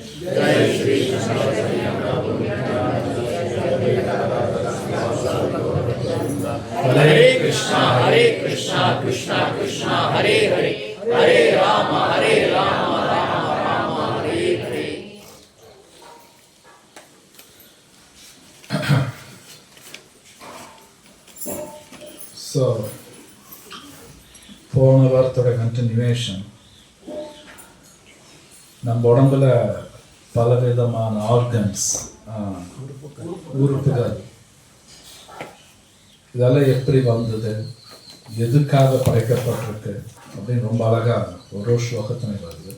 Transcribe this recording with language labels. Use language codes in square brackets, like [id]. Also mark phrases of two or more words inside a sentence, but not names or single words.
[sa] जय श्री ஹரே कृष्ण कृष्ण कृष्ण हरे हरे हरे राम राम राम हरे हरे. [ta] ஸோ போன வாரத்தோட கண்டினியூவேஷன், நம்ம உடம்புல பலவிதமான ஆர்கன்ஸ், உறுப்புகள், இதெல்லாம் எப்படி வந்தது, எதுக்காக படைக்கப்பட்டிருக்கு அப்படின்னு ரொம்ப அழகா ஒரு ஸ்லோகத்தினை வருது.